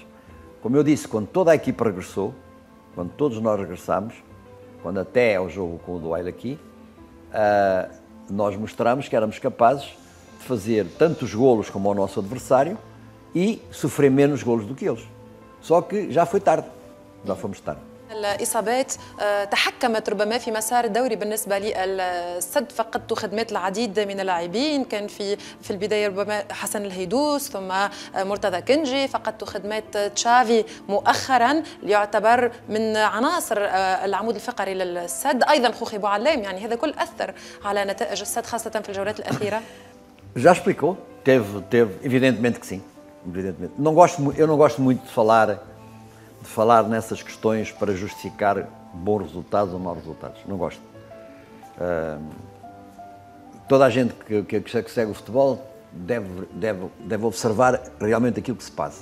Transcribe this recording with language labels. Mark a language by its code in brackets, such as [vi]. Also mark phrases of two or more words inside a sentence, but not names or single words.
[pt] Como eu disse, quando toda a equipa regressou, quando todos nós regressámos, quando até ao jogo com o Duarte aqui, nós mostramos que éramos capazes de fazer tantos golos como o nosso adversário e sofrer menos golos do que eles. Só que já foi tarde, já fomos tarde. [ar] الإصابات تحكمت ربما في مسار الدوري بالنسبة للسد، فقدت خدمات العديد من اللاعبين، كان في البداية ربما حسن الهيدوس ثم مرتضى كنجي، فقدت خدمات تشافي مؤخرا يعتبر من عناصر العمود الفقري للسد، أيضا خوخي بوعلام، يعني هذا كل أثر على نتائج السد خاصة في الجولات الأخيرة. [pt] Já explicou, teve evidentemente que sim, evidentemente. Eu não gosto muito de falar nessas questões para justificar bons resultados ou maus resultados. Não gosto. Toda a gente que segue o futebol deve observar realmente aquilo que se passa.